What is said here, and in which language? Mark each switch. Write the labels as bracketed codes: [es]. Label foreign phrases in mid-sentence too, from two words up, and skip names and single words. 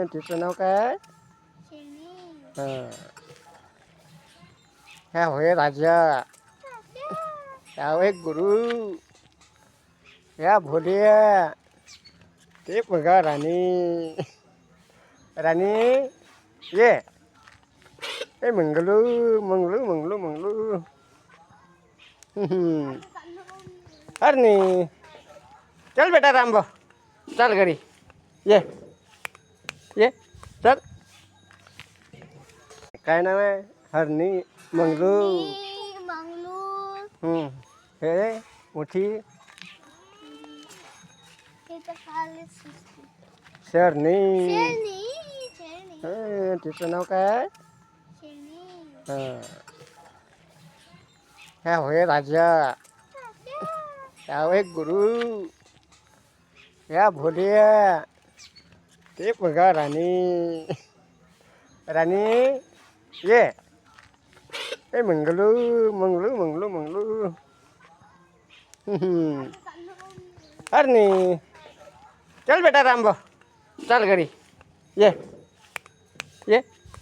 [mr] तिचं नाव काय? शेरणी. ह्या होय राजा, ह्या होय गुरु, ह्या भोलिया, ते बघा राणी. राणी ये ए मंगलू मंगलू मंगलू मंगलू. हरणी चल बेटा रामभाऊ, चल घरी ये ये चल. काय नाव आहे? हरणी, मंगलू. मंगळूर. हे मोठी हे तर खालीच दिसते. शरणी. शेरणी. शेरणी. तिचं नाव काय? शेरणी. ह्या होय राजा, ह्या होय गुरु, ह्या भोलिया, ते बघा राणी. राणी ये ए मंगलू मंगलू मंगलू मंगलू. हरणी चल बेटा रामभाऊ, चल घरी ये ये